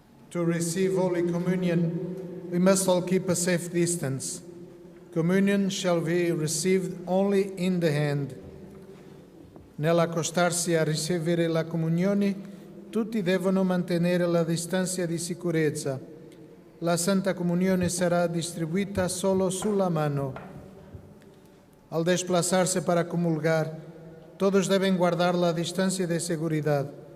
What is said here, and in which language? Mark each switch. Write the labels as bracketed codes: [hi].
[en] To receive Holy Communion, we must all keep a safe distance. Communion shall be received only in the hand. [it] Nell'accostarsi a ricevere la comunione, tutti devono mantenere la distanza di sicurezza. La Santa Comunione sarà distribuita solo sulla mano. [es] Al desplazarse para comulgar, todos deben guardar la distancia de seguridad.